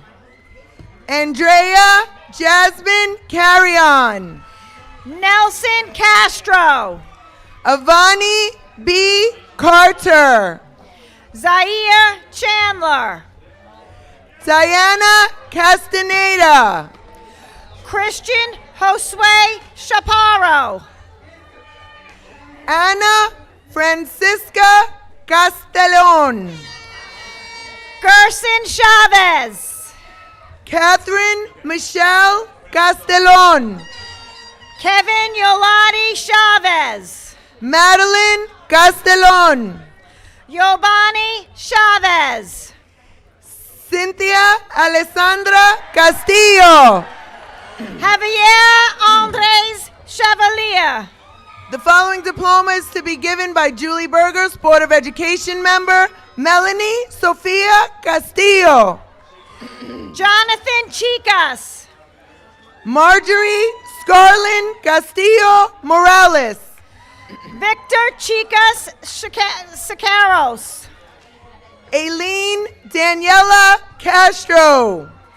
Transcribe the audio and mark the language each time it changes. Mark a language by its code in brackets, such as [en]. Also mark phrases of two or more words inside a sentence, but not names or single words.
[en] Andrea Jasmine Carrion. Nelson Castro. Avani B. Carter. Zaire Chandler. Diana Castaneda. Christian Josue Chaparro. Ana Francisca Castellon. Gerson Chavez. Catherine Michelle Castellon. Kevin Yolati Chavez. Madeline Castellon. Yobani Chavez. Cynthia Alessandra Castillo. Javier Andres Chevalier. The following diploma is to be given by Julie Berger's Board of Education member, Melanie Sofia Castillo. Jonathan Chicas. Marjorie Scarlin Castillo Morales. Victor Chicas Sicaros. Aileen Daniela Castro.